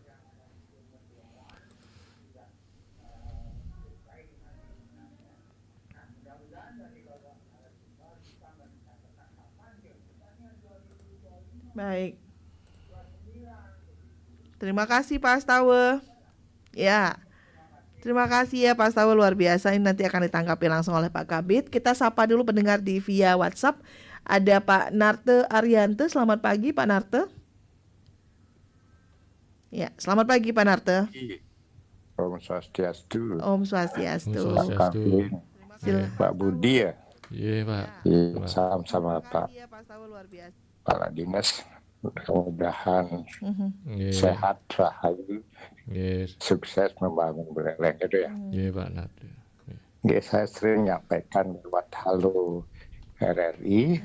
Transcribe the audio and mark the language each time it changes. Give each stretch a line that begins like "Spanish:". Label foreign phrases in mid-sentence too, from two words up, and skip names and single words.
Indonesian: Baik. Terima kasih Pak Astawa. Ya. Terima kasih ya Pak Astawa, luar biasa. Ini nanti akan ditanggapi langsung oleh Pak Kabid. Kita sapa dulu pendengar di via WhatsApp. Ada Pak Narte Ariante. Selamat pagi Pak Narte. Ya, selamat pagi Pak Narte.
Balinese: Om Swastiastu. Om Swastiastu.
Indonesian: Pak Kapin. Silakan. Pak Budi ya. Iya Pak. Iya, sama-sama Pak. Iya Pak Astawa, luar biasa. Kepala Dinas. Mudah-mudahan Iya. sehat, rahayu, Iya. sukses membangun Buleleng itu ya. Iya Pak Nate. Saya sering menyampaikan lewat Halo RRI.